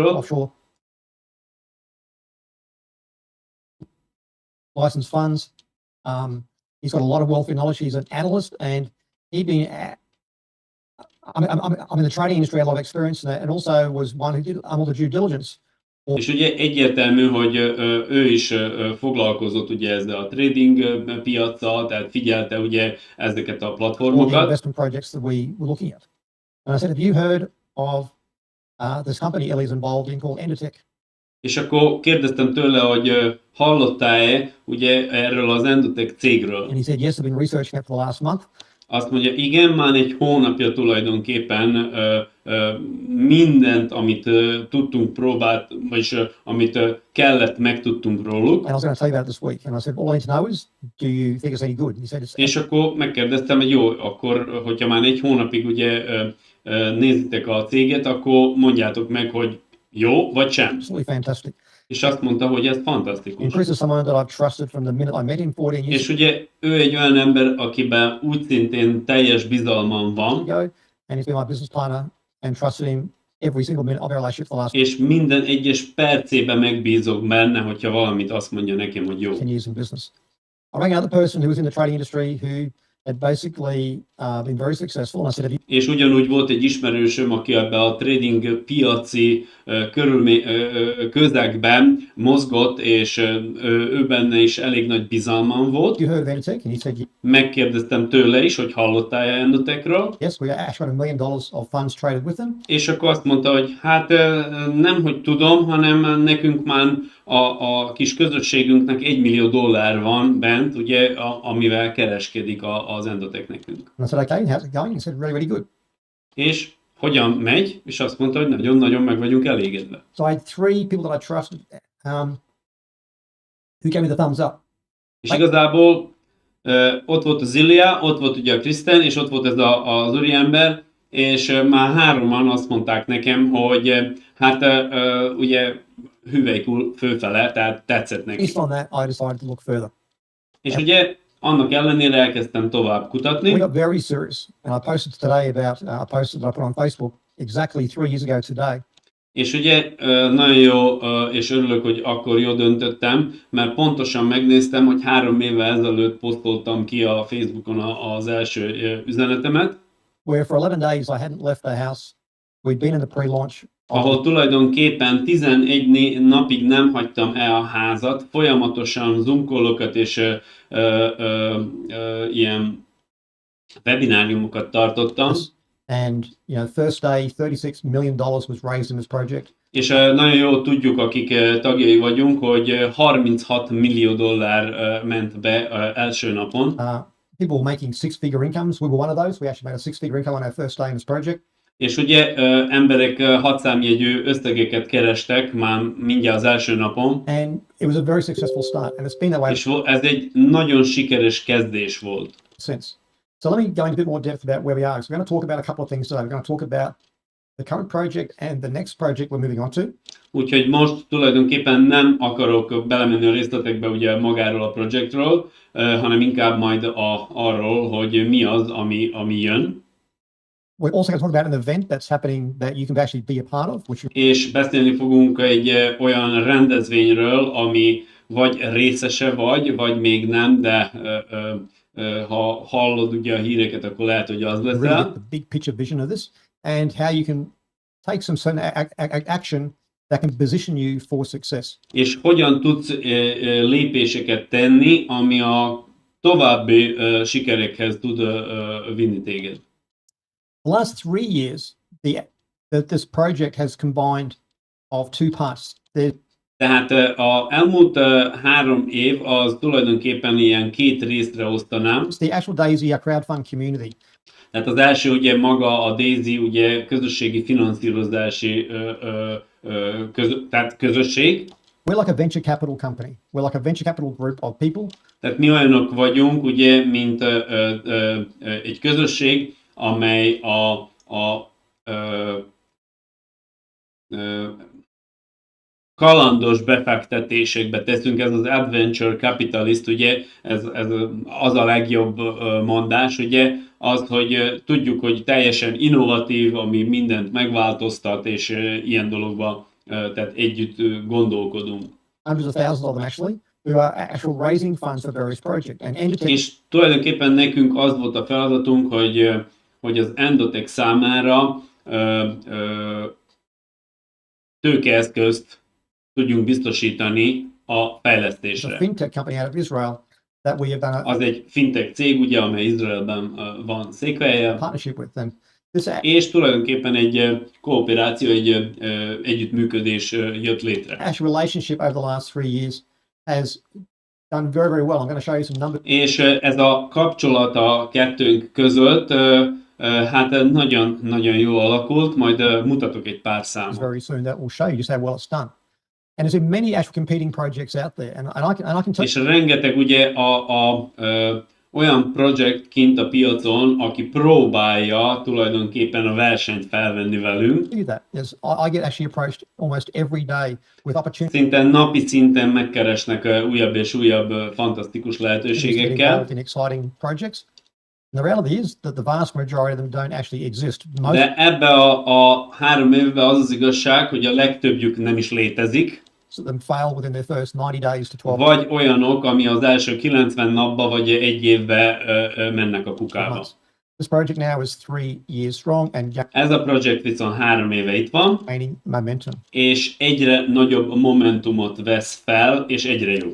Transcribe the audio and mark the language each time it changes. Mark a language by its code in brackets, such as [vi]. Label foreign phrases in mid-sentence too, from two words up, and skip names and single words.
[en] Offshore licensed funds. He's got a lot of wealth knowledge. He's an analyst, and he'd been. I'm in the trading industry, a lot of experience in that, and also was one who did all the due diligence. [hu] És ugye egyértelmű, hogy ő is foglalkozott ugye ezzel a trading piaccal, tehát figyelte ugye ezeket a platformokat. [en] The investment projects that we were looking at. And I said, have you heard of this company Ilya's involved in called Endotech? [hu] És akkor kérdeztem tőle, hogy hallottál-e ugye erről az Endotech cégről? [en] And he said, yes, I've been researching it for the last month. [hu] Azt mondja, igen, már egy hónapja tulajdonképpen mindent, amit tudtunk próbált, vagyis amit kellett, megtudtunk róluk. [en] And I was going to tell you about it this week. And I said, all I need to know is, do you think it's any good? And he said, it's. [hu] És akkor megkérdeztem, hogy jó, akkor, hogyha már egy hónapig ugye nézitek a céget, akkor mondjátok meg, hogy jó vagy sem. [en] Absolutely fantastic. [hu] És azt mondta, hogy ez fantasztikus. [en] And Chris is someone that I've trusted from the minute I met him 14 years [hu] És ugye ő egy olyan ember, akiben úgy szintén teljes bizalmam van. [en] ago, and he's been my business partner and trusted him every single minute of our relationship for the last [hu] És minden egyes percében megbízok benne, hogyha valamit azt mondja nekem, hogy jó. [en] 10 years in business. I rang another person who was in the trading industry who had basically been very successful. And I said, have you [hu] És ugyanúgy volt egy ismerősöm, aki ebbe a trading piaci közegben mozgott, és ő benne is elég nagy bizalmam volt. [en] heard of Endotech? And he said, [hu] Megkérdeztem tőle is, hogy hallottál-e Endotechről, [en] yes, we actually had $1 million of funds traded with them. [hu] és akkor azt mondta, hogy hát nem, hogy tudom, hanem nekünk már a kis közösségünknek $1 millió van bent, ugye, amivel kereskedik az Endotech nekünk. [en] And I said, okay, how's it going? He said, really, really good. [hu] És hogyan megy? És azt mondta, hogy nagyon-nagyon meg vagyunk elégedve. [en] So I had 3 people that I trusted who gave me the thumbs up. [hu] És igazából ott volt az Ilya, ott volt ugye a Kristen, és ott volt ez az úriember, és már 3-an azt mondták nekem, hogy hát ugye hüvelykúl fölfele, tehát tetszett neki. [en] Based on that, I decided to look further. [hu] És ugye annak ellenére elkezdtem tovább kutatni. [en] We got very serious. And I posted today about a post that I put on Facebook exactly 3 years ago today. [hu] És ugye nagyon jó, és örülök, hogy akkor jól döntöttem, mert pontosan megnéztem, hogy 3 évvel ezelőtt posztoltam ki a Facebookon az első üzenetemet, [en] Where for 11 days I hadn't left the house. We'd been in the pre-launch. [hu] ahol tulajdonképpen 11 napig nem hagytam el a házat, folyamatosan Zoom call-okat és ilyen webináriumokat tartottam. [en] And first day, $36 million was raised in this project. [hu] És nagyon jól tudjuk, akik tagjai vagyunk, hogy $36 millió ment be első napon. [en] People making 6-figure incomes. We were one of those. We actually made a 6-figure income on our first day in this project. [hu] És ugye emberek 6 számjegyű összegeket kerestek már mindjárt az első napon. [en] And it was a very successful start. And it's been that way [hu] És ez egy nagyon sikeres kezdés volt. [en] since. So let me go into a bit more depth about where we are. So we're going to talk about a couple of things today. We're going to talk about the current project and the next project we're moving on to. [hu] Úgyhogy most tulajdonképpen nem akarok belemenni a részletekbe ugye magáról a projektről, hanem inkább majd arról, hogy mi az, ami jön. [en] We're also going to talk about an event that's happening that you can actually be a part of. [hu] És beszélni fogunk egy olyan rendezvényről, ami vagy részese vagy még nem, de ha hallod ugye a híreket, akkor lehet, hogy az [en] really [hu] leszel. [en] get the big picture vision of this and how you can take some certain action that can position you for success. [hu] És hogyan tudsz lépéseket tenni, ami a további sikerekhez tud vinni téged. [en] The last 3 years, this project has combined of 2 parts. [hu] Tehát az elmúlt 3 év az tulajdonképpen ilyen 2 részre osztanám. [en] It's the actual DAISY, our crowdfund community. [hu] Tehát az első ugye maga a DAISY, ugye közösségi finanszírozási tehát közösség. [en] We're like a venture capital company. We're like a venture capital group of people. [hu] Tehát mi olyanok vagyunk, ugye, mint egy közösség, amely kalandos befektetésekbe teszünk, ez az [en] adventure capitalist, [hu] ugye, ez az a legjobb mondás, ugye, az, hogy tudjuk, hogy teljesen innovatív, ami mindent megváltoztat, és ilyen dologban tehát együtt gondolkodunk. [en] Hundreds of thousands of them actually, who are actually raising funds for various projects. And Endotech, [hu] És tulajdonképpen nekünk az volt a feladatunk, hogy az Endotech számára tőkeeszközt tudjunk biztosítani a [en] is a [hu] fejlesztésre. [en] fintech company out of Israel that we have done a [hu] Az egy fintech cég, ugye, amely Izraelben van székhelye, [en] partnership with them. This [hu] és tulajdonképpen egy kooperáció, egy együttműködés jött létre. [en] actual relationship over the last 3 years has done very, very well. I'm going to show you some numbers. [hu] És ez a kapcsolat a kettőnk között hát nagyon jó alakult, majd mutatok egy pár számot. [en] Very soon that will show you just how well it's done. And there's been many actual competing projects out there, and I can tell [hu] És rengeteg ugye olyan projekt kint a piacon, aki próbálja tulajdonképpen a versenyt felvenni velünk. [en] you that. I get actually approached almost every day with opportunities [hu] Szinte napi szinten megkeresnek újabb és újabb fantasztikus [en] to get [hu] lehetőségekkel. [en] involved in exciting projects. And the reality is that the vast majority of them don't actually exist. [hu] De ebbe a 3 évben az az igazság, hogy a legtöbbjük nem is létezik. [en] them fail within their first 90 days to 12 [hu] vagy olyanok, ami az első 90 napba vagy egy évbe mennek a kukába. [en] months. This project now is 3 years strong and [hu] Ez a projekt viszont 3 éve itt van, [en] gaining momentum. [hu] és egyre nagyobb momentumot vesz fel, és egyre jobb.